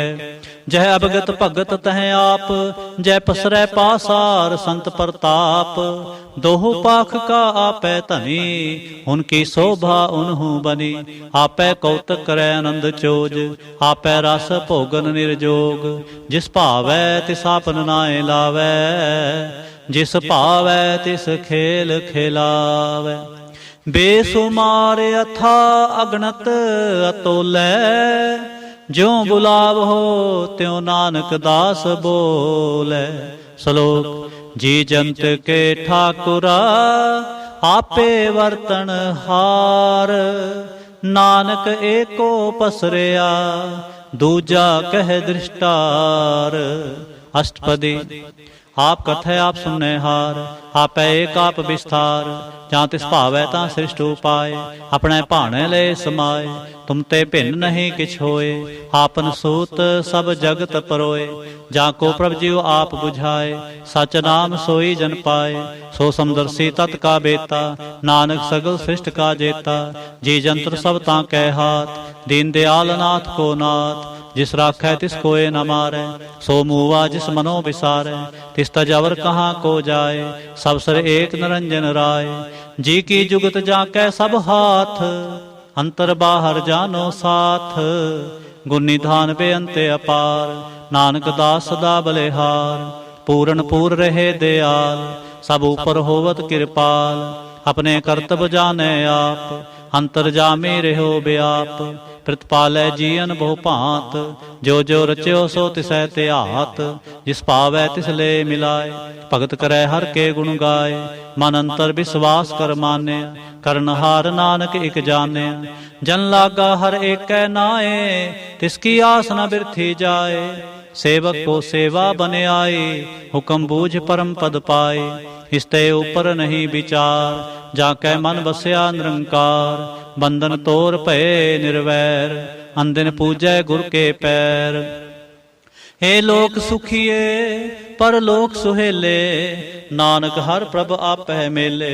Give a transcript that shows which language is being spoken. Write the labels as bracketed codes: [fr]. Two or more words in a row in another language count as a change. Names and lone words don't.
[pa] ਜਹ ਅਵਗਤ ਭਗਤ ਤਹ ਆਪ ਜਯ ਪਸਰੈ ਪਾਸਾਰ ਸੰਤ ਪ੍ਰਤਾਪ। ਦੋਹੋ ਪਾਖ ਕਾ ਆਪੈ ਧਨੀ ਉਨਕੀ ਸੋਭਾ ਉਨ੍ਹੁ ਬਨੀ। ਆਪੈ ਕਉਤਕ ਕਰੈ ਆਨੰਦ ਚੋਜ ਆਪੈ ਰਸ ਭੋਗਨ ਨਿਰਜੋਗ। ਜਿਸ ਭਾਵੈ ਤਿਸ ਆਪਨ ਨਾਏ ਲਾਵੈ ਜਿਸ ਭਾਵੈ ਤਿਸ ਖੇਲ ਖਿਲਾਵੈ। ਬੇਸੁਮਾਰ ਅਥਾ ਅਗਣਤ ਅਤੋਲੈ ਜਿਉਂ ਬੁਲਾਵ ਹੋ ਤਿਉਂ ਨਾਨਕ ਦਾਸ ਬੋਲੈ। श्लोक। ਜੀ ਜੰਤ ਕੇ ਠਾਕੁਰਾ ਆਪੇ ਵਰਤਨ ਹਾਰ। ਨਾਨਕ ਏਕੋ ਪਸਰਿਆ ਦੂਜਾ ਕਹ ਦ੍ਰਿਸ਼ਟਾਰ। अष्टपदी। ਆਪ ਕਥੈ ਆਪ ਸੁਨੈ ਹਾਰ ਆਪੈ ਏਕ ਆਪ ਵਿਸਤਾਰ। ਜਾਂ ਤਿਸ ਭਾਵੈ ਤਾਂ ਸ੍ਰਿਸ਼ਟ ਉਪਾਏ ਆਪਣੇ ਭਾਣੇ ਲੈ ਸਮਾਏ। ਤੁਮ ਤੇ ਭਿੰਨ ਨਹੀਂ ਕਿਛ ਹੋਏ ਆਪਨ ਸੂਤ ਸਭ ਜਗਤ ਪਰੋਏ। ਜਾਂ ਕੋ ਪ੍ਰਭ ਜੀਉ ਆਪ ਬੁਝਾਏ ਸਚ ਨਾਮ ਸੋਈ ਜਨ ਪਾਏ। ਸੋ ਸਮਦਰਸੀ ਤਤ ਕਾ ਬੇਤਾ ਨਾਨਕ ਸਗਲ ਸ੍ਰਿਸ਼ਟ ਕਾ ਜੇਤਾ। ਜੀ ਜੰਤਰ ਸਭ ਤਾਂ ਕੈ ਹਾਥ ਦੀਨ ਦਿਆਲ ਨਾਥ ਕੋ ਨਾਥ। ਜਿਸ ਰਾਖੈ ਤਿਸ ਕੋਇ ਨ ਮਾਰੈ ਸੋ ਮੂਵਾ ਜਿਸ ਮਨੋ ਵਿਸਾਰੈ। ਤਿਸ ਤਜਵਰ ਕਹਾਂ ਕੋ ਜਾਏ ਸਬ ਸਰ ਏਕ ਨਿਰੰਜਨ ਰਾਯ। ਜੀ ਕੀ ਜੁਗਤ ਜਾਕੈ ਸਬ ਹਾਥ ਅੰਤਰ ਬਾਹਰ ਜਾਨੋ ਸਾਥ। ਗੁਣ ਨਿਧਾਨ ਬੇਅੰਤ ਅਪਾਰ ਨਾਨਕ ਦਾਸ ਸਦਾ ਬਲਿਹਾਰ। ਪੂਰਨ ਪੂਰ ਰਹੇ ਦਇਆਲ ਸਬ ਊਪਰ ਹੋਵਤ ਕ੍ਰਿਪਾਲ। ਅਪਨੇ ਕਰਤਵ੍ਯ ਜਾਨੇ ਆਪ ਅੰਤਰ ਜਾਮੇ ਰਹਿਓ ਬਿਆਪ। ਪ੍ਰਤਪਾਲੈ ਜੀਅਨ ਬਹੁ ਭਾਂਤ, ਜੋ ਜੋ ਰਚਿਓ ਸੋ ਤਿਸੈ ਧਿਆਤ। ਜਿਸ ਭਾਵੈ ਤਿਸ ਲੈ ਮਿਲਾਏ, ਭਗਤ ਕਰੈ ਹਰ ਕੇ ਗੁਣ ਗਾਏ। ਮਨ ਅੰਤਰ ਵਿਸਵਾਸ ਕਰ ਮਾਨਿਆ, ਕਰਨਹਾਰ ਨਾਨਕ ਇਕ ਜਾਣਿਆ। ਜਨ ਲਾਗਾ ਹਰ ਏਕੈ ਨਾਏ, ਤਿਸ ਕੀ ਆਸ ਨ ਬਿਰਥੀ ਜਾਏ। ਸੇਵਕ ਕੋ ਸੇਵਾ ਬਨ ਆਏ, ਹੁਕਮ ਬੂਝ ਪਰਮ ਪਦ ਪਾਏ। ਇਸਤੇ ਊਪਰ ਨਹੀਂ ਵਿਚਾਰ, ਜਾਕੈ ਮਨ ਬਸਯਾ ਨਿਰੰਕਾਰ। ਬੰਧਨ ਤੋਰ ਭਯੇ ਨਿਰਵੈਰ, ਅੰਦਿਨ ਪੂਜੈ ਗੁਰ ਕੇ ਪੈਰ। ਹੇ ਲੋਕ ਸੁਖੀਏ ਪਰਲੋਕ ਸੁਹੇਲੇ, ਨਾਨਕ ਹਰ ਪ੍ਰਭ ਆਪੈ ਮੇਲੇ।